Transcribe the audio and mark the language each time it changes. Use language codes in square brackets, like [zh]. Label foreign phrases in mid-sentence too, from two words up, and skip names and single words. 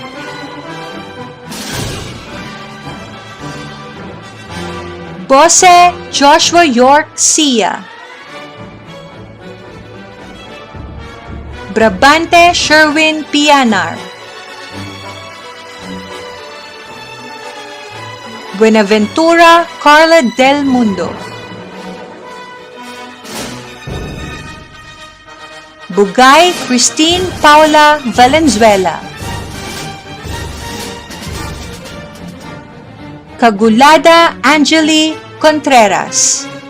[tl] Bose Joshua York Sia. Brabante Sherwin Pianar. Buenaventura Carla Del Mundo. Bugay Christine Paula Valenzuela. Kagulada Angeli Contreras.